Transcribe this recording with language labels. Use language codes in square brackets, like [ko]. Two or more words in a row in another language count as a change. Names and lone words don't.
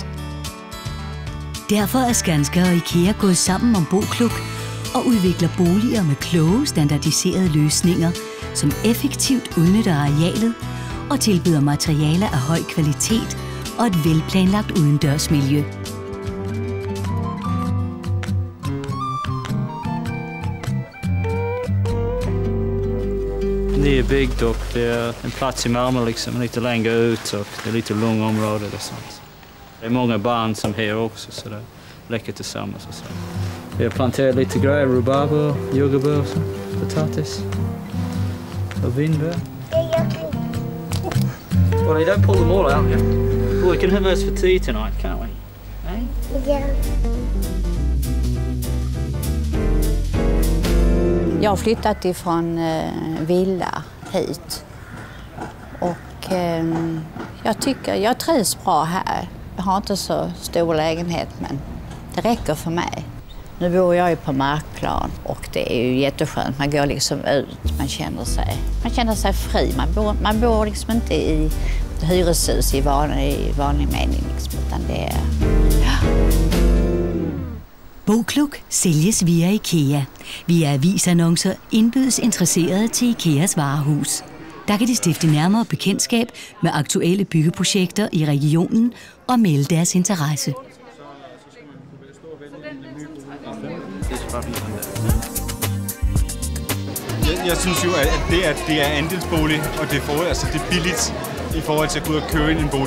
[da] Derfor er Skanska og IKEA gået sammen om Bokluk og udvikler boliger med kloge, standardiserede løsninger, som effektivt udnytter arealet og tilbyder materialer af høj kvalitet og et velplanlagt udendørsmiljø. [sv] Det är byggt och det är en plats i Malmö liksom, lite längre ut och det är lite långa områden och sånt. Det är många barn som är här också så det leker tillsammans och så. Vi har planterat lite grejer, rhubarber, jordgubbar och så, potatis och vinbär. [en] Well, you don't pull them all out, yeah? Well, we can have those for tea tonight, can't we? Eh? Yeah. [sv] Jag har flyttat ifrån villa hit och jag trivs bra här. Jag har inte så stor lägenhet men det räcker för mig. Nu bor jag ju på markplan och det är ju jätteskönt. Man går liksom ut, man känner sig fri. Man bor liksom inte i hyreshus i vanlig mening liksom, utan det är... Ja. [da] Bokluk sælges via IKEA. Via avisannoncer indbydes interesserede til IKEAs varehus. Der kan de stifte nærmere bekendtskab med aktuelle byggeprojekter i regionen og melde deres interesse. Jeg synes jo, at det er andelsbolig, og det er billigt i forhold til at gå ud og købe en bolig.